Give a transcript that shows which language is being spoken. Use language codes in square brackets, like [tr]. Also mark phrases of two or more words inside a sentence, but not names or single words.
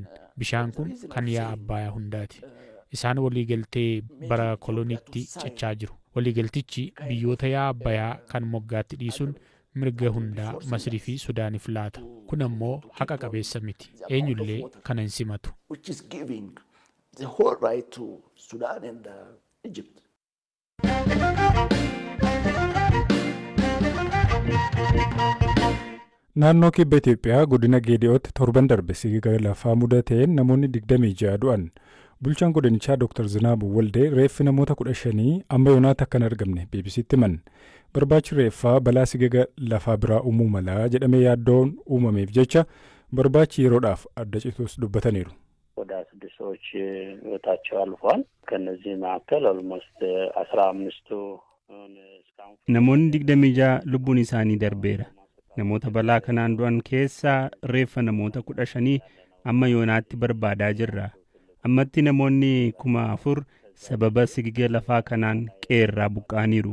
[om] Bishaan kun kan yaa'aa Abbayyaa hundaati. Isaan waliigaltee bara koloniitti cichaa jiru. Waliigaltichi biyyoota yaa'aa Abbayyaa kan moggaatti dhiisuun mirga hundaa Masrii fi Sudaaniif laata. Kun ammoo haqa qabeessa miti. Eenyullee kana hin simatu. [en] Which is giving the whole right to Sudan and Egypt. [om] Naannoo kibba Itoophiyaa godina Geediyootti torban darbe sigiga lafaa mudateen namoonni 26 du'an. Bulchaan godinichaa Dr. Zinaabuu Waldee reeffi namoota 15 amma yoonaatti akka hin argamne BBC'tti himan. barbaachi reeffaa balaa sigaga lafaa biraa uumuu malaa jedhamee yaaddoon uumameef jecha barbaachi yeroodhaaf adda cituus dubbataniiru. [am] ወደ 6 ሰዎች ህይወታቸው አልፏል። ከነዚህ መካከል ኦልሞስት 15ቱ [om] namoonni 26 lubbuun isaanii darbeera. Namoota balaa kanaan du'an keessaa reeffa namoota 15 amma yoonaatti barbaadaa jirra. Ammatti namoonni 4,000 sababa sigiga lafaa kanaan qeerraa buqqaaniiru.